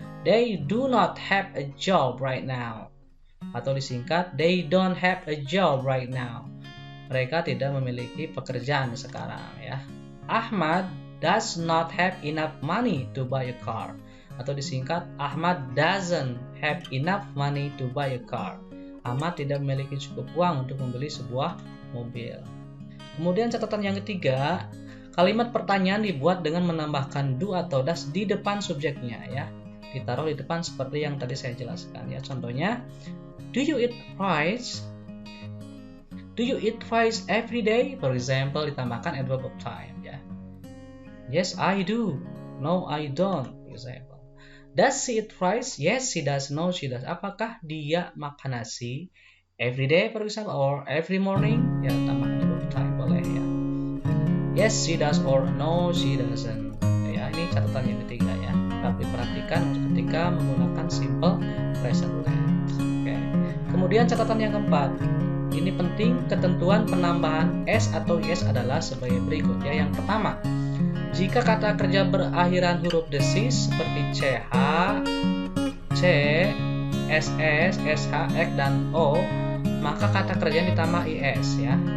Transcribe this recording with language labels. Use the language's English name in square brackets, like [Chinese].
[English] They do not have a job right now. [Indonesian] Atau disingkat, [English] they don't have a job right now. [Indonesian] Mereka tidak memiliki pekerjaan sekarang ya. [English] Ahmad does not have enough money to buy a car. [Indonesian] Atau disingkat, [English] Ahmad doesn't have enough money to buy a car. [Indonesian] Ahmad tidak memiliki cukup uang untuk membeli sebuah mobil. Kemudian catatan yang ketiga, kalimat pertanyaan dibuat dengan menambahkan do atau does di depan subjeknya ya. Ditaruh di depan seperti yang tadi saya jelaskan ya. Contohnya, [English] do you eat rice? Do you eat rice every day? For example, ditambahkan adverb of time ya. Yes, I do. No, I don't. For example. Does she eat rice? Yes, she does. No, she does. [Indonesian] Apakah dia makan nasi [English] every day, for example, or every morning? [Indonesian] Ya, tambahkan adverb of time boleh ya. [English] Yes, she does, or no, she doesn't. [Indonesian] Ya, ini catatan yang ketiga ya. Tapi perhatikan ketika menggunakan simple present tense. Oke. Kemudian catatan yang keempat. Ini penting, ketentuan penambahan s atau is adalah sebagai berikut ya. Yang pertama, jika kata kerja berakhiran huruf desis seperti ch, c, ss, sh, x, dan o, maka kata kerja ditambah is ya.